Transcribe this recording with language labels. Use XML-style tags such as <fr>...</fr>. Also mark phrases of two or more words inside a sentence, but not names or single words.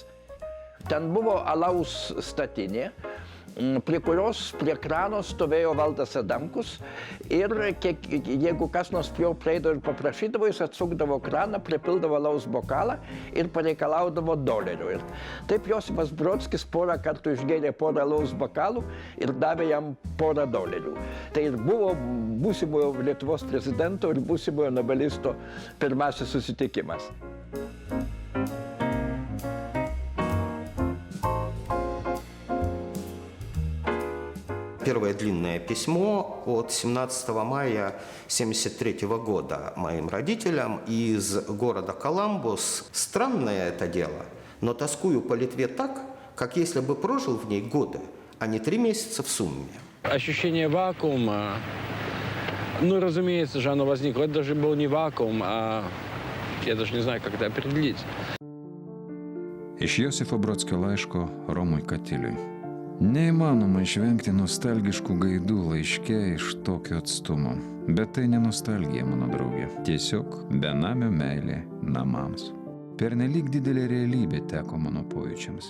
<lt>Ten buvo alaus statinė, prie kurios prie krano stovėjo Valdas Adamkus ir jeigu kas nors prie jo prieidavo ir paprašydavo, jis atsukdavo kraną, pripildavo alaus bokalą ir pareikalaudavo $1. Ir taip Josifas Brodskis porą kartų išgėrė porą alaus bokalų ir davė jam $1. Tai ir buvo būsimojo Lietuvos prezidento ir būsimojo nobelisto pirmasis susitikimas.</lt> <ru>Первое длинное письмо от 17 мая 1973 года моим родителям из города Коламбус. Странное это дело, но тоскую по Литве так, как если бы прожил в ней годы, а не 3 месяца в сумме. Ощущение вакуума, ну, разумеется же, оно возникло. Это даже был не вакуум, а я даже не знаю, как это определить.</ru> <lt>Iš Josifo Brodskio laiško Romui Katiliui. Neįmanoma išvengti nostalgiškų gaidų laiške iš tokio atstumo. Bet tai ne nostalgija, mano draugė. Tiesiog benamio meilė namams. Pernelyg didelė realybė teko mano pojūčiams.</lt>